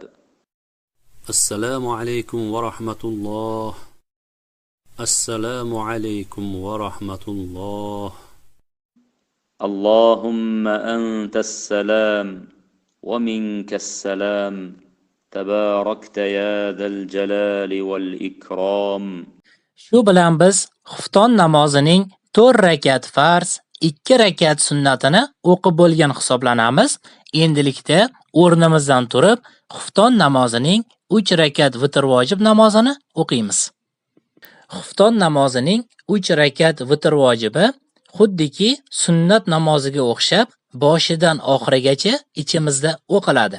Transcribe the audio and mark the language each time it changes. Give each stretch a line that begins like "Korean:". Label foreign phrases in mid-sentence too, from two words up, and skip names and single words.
Arabic: السلام عليكم ورحمة الله السلام عليكم ورحمة الله اللهم أنت السلام ومنك السلام تباركت يا ذا الجلال والإكرام
Uzbek: Shu bilan biz xufton namozining 4 rakat farz, 2 rakat sunnatini o'qib bo'lgan hisoblanamiz. Endilikda o'rnimizdan turib, xufton namozining 3 rakat vitr vojib namozini o'qiymiz. Xufton namozining 3 rakat vitr vojibi xuddiki sunnat namoziga o'xshab boshidan oxirigacha ichimizda o'qiladi.